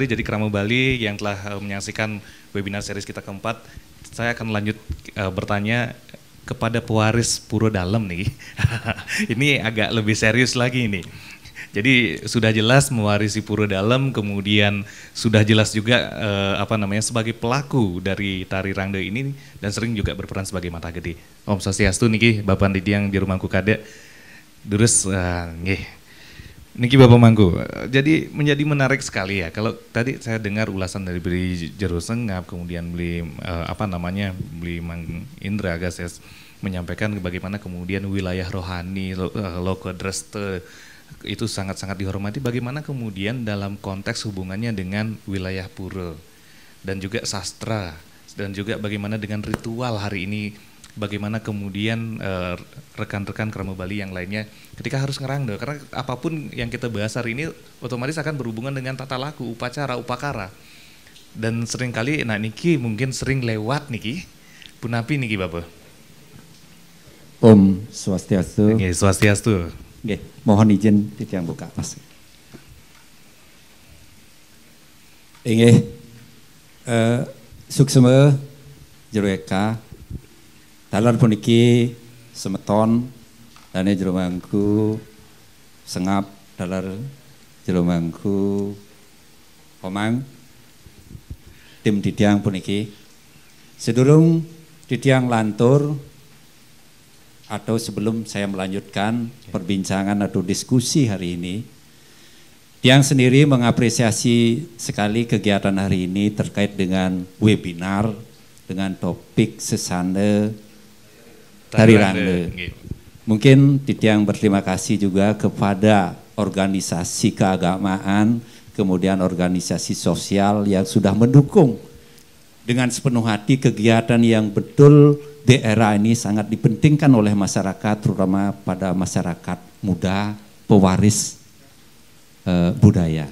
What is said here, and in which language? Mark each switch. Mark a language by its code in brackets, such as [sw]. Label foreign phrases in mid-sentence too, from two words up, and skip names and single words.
[id] Jadi Krama Bali yang telah menyaksikan webinar series kita keempat, saya akan lanjut bertanya kepada pewaris Puro Dalem nih. Ini agak lebih serius lagi nih. Jadi sudah jelas mewarisi Puro Dalem, kemudian sudah jelas juga sebagai pelaku dari tari Rangde ini dan sering juga berperan sebagai mata gede. [ban] Om Swastiastu niki Bapak Didiang Jero Mangku Kade. Durus nggih. Niki Bapak Mangku, [id] jadi menjadi menarik sekali ya. Kalau tadi saya dengar ulasan dari Beli Jero Sengap, kemudian Beli Beli Mang Indra Gases menyampaikan bagaimana kemudian wilayah rohani, loka dreste itu sangat-sangat dihormati. Bagaimana kemudian dalam konteks hubungannya dengan wilayah pura dan juga sastra dan juga bagaimana dengan ritual hari ini. Bagaimana kemudian rekan-rekan Krama Bali yang lainnya ketika harus ngerangde, karena apapun yang kita bahas hari ini otomatis akan berhubungan dengan tata laku, upacara, upakara. Dan seringkali, [ban] niki mungkin sering lewat niki, punapi niki Bapak. Om Swastiastu. Oke, Swastiastu. Oke, [id] mohon izin [ban] titiang buka Mas. Inggih suksema jero eka dalar puniki semeton dane jero mangku sengap dalar jero mangku omang tim titiang puniki sedurung titiang lantur [id] atau sebelum saya melanjutkan perbincangan atau diskusi hari ini, Tiang sendiri mengapresiasi sekali kegiatan hari ini terkait dengan webinar dengan topik sesana tari rangde. Mungkin Tiang berterima kasih juga kepada organisasi keagamaan, kemudian organisasi sosial yang sudah mendukung dengan sepenuh hati kegiatan yang betul di era ini sangat dipentingkan oleh masyarakat, terutama pada masyarakat muda, pewaris budaya.